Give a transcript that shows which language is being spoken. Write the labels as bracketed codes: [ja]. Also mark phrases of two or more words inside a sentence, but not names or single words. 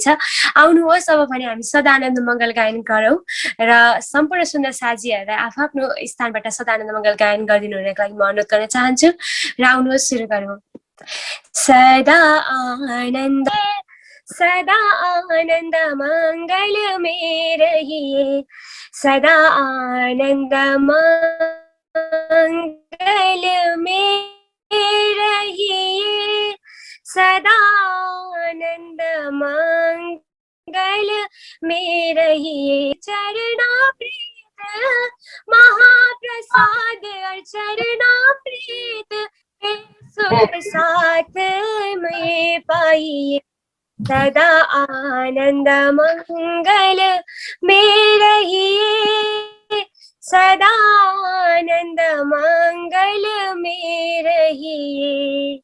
[ne] आउनुहोस्, अब भने हामी सदानन्द मङ्गल गायन गरौँ र सम्पूर्ण सुन्दर साथीहरूलाई आफ्नो स्थानबाट सदानन्द मङ्गल गायन गरिदिनु हुनको लागि म अनुरोध गर्न चाहन्छु। र आउनुहोस्, सुरु गरौँ। [hi] सदा आनन्द सदा आनन्द मङ्गल में रहिए, सदा आनन्द मङ्गल में रहिए, सदा आनन्द मंगल में रहिए। चरणामृत महाप्रसाद और चरणामृत सुख साथ में पाइए, सदा आनंद मंगल में रहिए, सदा आनंद मंगल में रहिए।